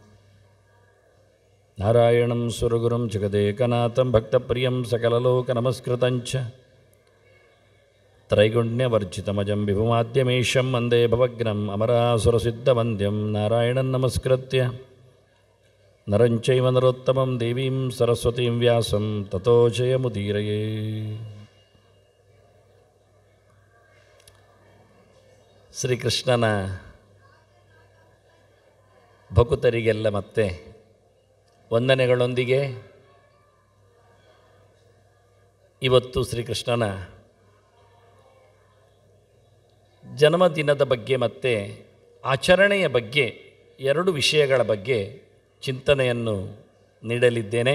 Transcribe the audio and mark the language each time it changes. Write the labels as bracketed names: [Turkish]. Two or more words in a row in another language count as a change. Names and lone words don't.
[Sanskrit] नारायणं सुरगुरुं जगदेकनाथं भक्तप्रियं सकललोकनमस्कृतं च त्रैगुण्यवर्जितमजं विभुमाद्यमीशं वन्दे भवग्नम् अमरासुरसिद्धवन्द्यं नारायणं नमस्कृत्य नरं चैव नरोत्तमं देवीं सरस्वतीं व्यासं ततो जयमुदीरये. [Kannada] ಶ್ರೀಕೃಷ್ಣನ ಭಕುತರಿಗೆಲ್ಲ ಮತ್ತೆ ವಂದನೆಗಳೊಂದಿಗೆ ಇವತ್ತು ಶ್ರೀಕೃಷ್ಣನ ಜನ್ಮದಿನದ ಬಗ್ಗೆ ಮತ್ತು ಆಚರಣೆಯ ಬಗ್ಗೆ ಎರಡು ವಿಷಯಗಳ ಬಗ್ಗೆ ಚಿಂತನೆಯನ್ನು ನೀಡಲಿದ್ದೇನೆ.